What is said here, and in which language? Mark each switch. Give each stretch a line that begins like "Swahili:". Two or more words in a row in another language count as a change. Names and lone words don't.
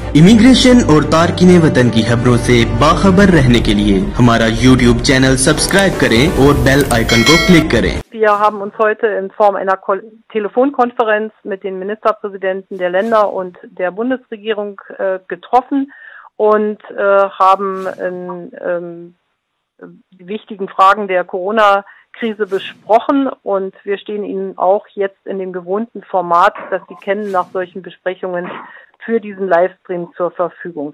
Urdu: امیگریشن اور تارکین وطن کی خبروں سے باخبر رہنے کے لیے ہمارا YouTube
English: channel subscribe
Urdu: کریں اور
English: bell icon
Urdu: کو کلک کریں.
German: Wir haben uns heute in Form einer Telefonkonferenz mit den Ministerpräsidenten der Länder und der Bundesregierung getroffen und haben die wichtigen Fragen der Corona-Krise besprochen, und wir stehen Ihnen auch jetzt in dem gewohnten Format, das Sie kennen, nach solchen Besprechungen für diesen Livestream zur Verfügung.